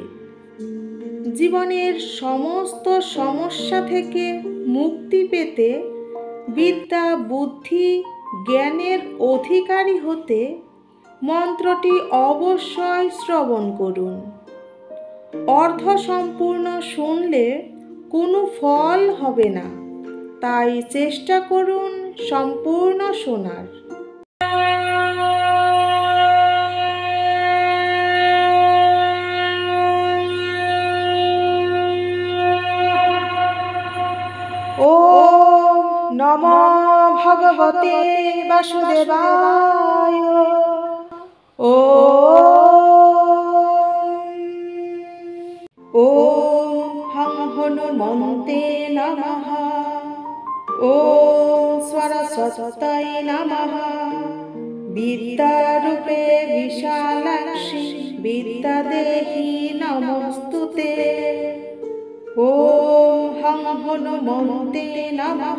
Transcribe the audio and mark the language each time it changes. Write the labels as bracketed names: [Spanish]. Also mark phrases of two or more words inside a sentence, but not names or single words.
[Bangla] জীবনের সমস্ত সমস্যা থেকে মুক্তি পেতে, বিদ্যা বুদ্ধি জ্ঞানের অধিকারী হতে মন্ত্রটি অবশ্যই শ্রবণ করুন। অর্ধসম্পূর্ণ শুনলে কোনো ফল হবে না, তাই চেষ্টা করুন সম্পূর্ণ শোনার। [Sanskrit] ওম নমো ভগবতে বাসুদেবায়। ওম হং হনুমন্তে নমঃ। ওম সরস্বত্যৈ নমঃ। বিদ্যারূপে বিশালাক্ষী বিদ্যাদেহি নমস্তুতে। ওম হং হনুমন্তে নমঃ।